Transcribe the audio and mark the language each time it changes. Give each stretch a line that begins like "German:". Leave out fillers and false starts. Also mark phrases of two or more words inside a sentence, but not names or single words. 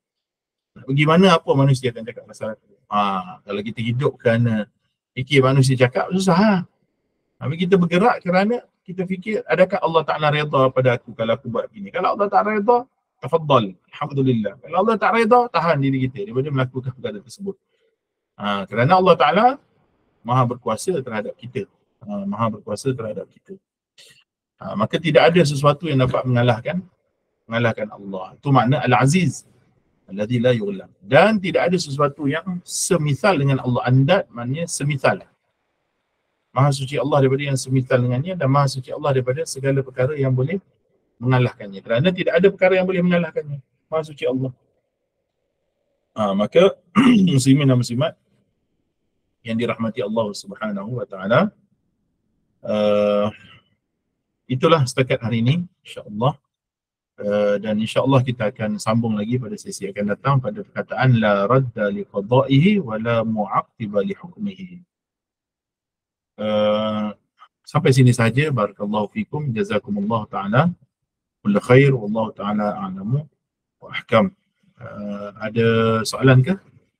Malay: Nak pergi mana, apa manusia akan cakap pasal aku. Kalau kita hidup kerana fikir manusia cakap, susah. Tapi kita bergerak kerana kita fikir, adakah Allah Ta'ala redha pada aku kalau aku buat begini. Kalau Allah Ta'ala redha,
Arabic: تفضل، الحمد لله.
Malay: Kalau Allah tak redha, tahan diri kita daripada melakukan perkara tersebut. Kerana Allah Ta'ala Maha berkuasa terhadap kita. Maka tidak ada sesuatu yang dapat mengalahkan Allah. Itu makna Al-Aziz,
Arabic: الذي لا يغلب.
Malay: Dan tidak ada sesuatu yang semisal dengan Allah. Andad maknanya semisal. Maha suci Allah daripada yang semisal dengannya, dan maha suci Allah daripada segala perkara yang boleh mengalahkannya. Kerana tidak ada perkara yang boleh mengalahkannya. Maha suci Allah. Maka muslimin dan muslimat yang dirahmati Allah
Arabic: سبحانه وتعالى,
Malay: itulah setakat hari ini, insya-Allah. Dan insya-Allah kita akan sambung lagi pada sesi akan datang pada perkataan
Arabic: لا راد لقضائه ولا معقب لحكمه.
Malay: Sampai sini saja.
Arabic: بارك الله فيكم، جزاكم الله تعالى كل خير، والله تعالى أعلم وأحكم.
Malay: Ada soalan ke?